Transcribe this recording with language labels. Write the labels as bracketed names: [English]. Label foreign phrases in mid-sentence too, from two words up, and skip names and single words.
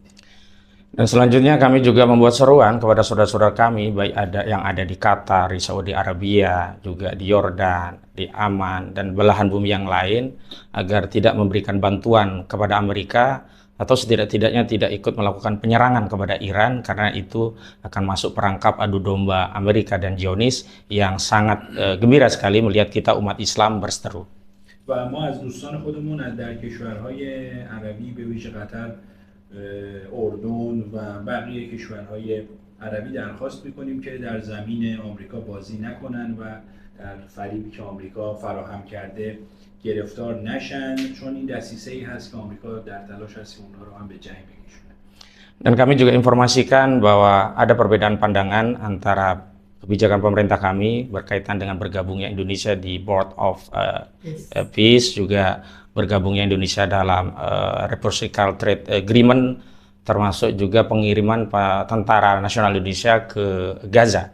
[Indonesian] Dan selanjutnya kami juga membuat seruan kepada saudara-saudara kami baik yang ada di Qatar, di Saudi Arabia, juga di Yordan, di Aman dan belahan bumi yang lain agar tidak memberikan bantuan kepada Amerika atau setidak-tidaknya tidak ikut melakukan penyerangan kepada Iran, karena itu akan masuk perangkap adu domba Amerika dan Zionis yang sangat gembira sekali melihat kita umat Islam berseteru. [Persian] و ما از دوستان خودمون در کشورهای عربی به ویژه قطر، اردن و بقیه کشورهای عربی درخواست میکنیم که در زمین آمریکا بازی نکنن و در فریبی که آمریکا فراهم کرده گرفتار نشن، چون این دسیسه‌ای هست که آمریکا در تلاش هست اونها رو هم به جنگ بکشونه. [Indonesian] Dan kami juga informasikan bahwa ada perbedaan pandangan antara kebijakan pemerintah kami berkaitan dengan bergabungnya Indonesia di Board of Peace, juga bergabungnya Indonesia dalam Reciprocal Trade Agreement, termasuk juga pengiriman tentara nasional Indonesia ke Gaza.